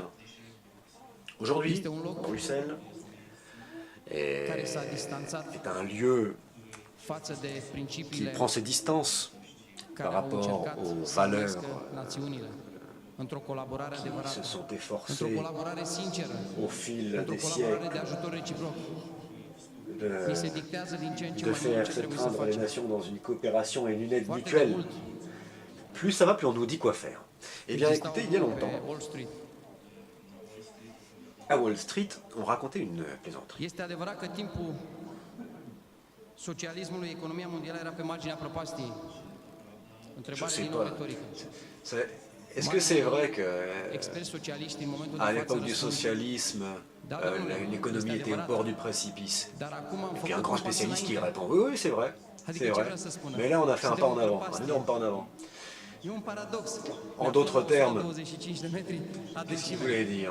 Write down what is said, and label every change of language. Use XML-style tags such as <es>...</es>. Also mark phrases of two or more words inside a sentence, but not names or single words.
<fr>Aujourd'hui, Bruxelles est un lieu qui prend ses distances par rapport aux valeurs qui se sont efforcées au fil des siècles de faire s'étreindre les nations dans une coopération et une aide mutuelle. Plus ça va, plus on nous dit quoi faire. Eh bien, écoutez, il y a longtemps, à Wall Street, on racontait une plaisanterie.</fr> <ro>Este adevărat că timpul socialismului, economia mondială era pe marginea prăpastiei. Întrebarea din nou retorică.</ro> <fr>Est-ce que c'est vrai que, à l'époque du socialisme, l'économie était au bord du précipice? Et puis un grand spécialiste qui répond, oui, oui, c'est vrai, c'est vrai. Mais là, on a fait un pas en avant, un énorme pas en avant. En d'autres termes, qu'est-ce qu'il voulait dire?</fr>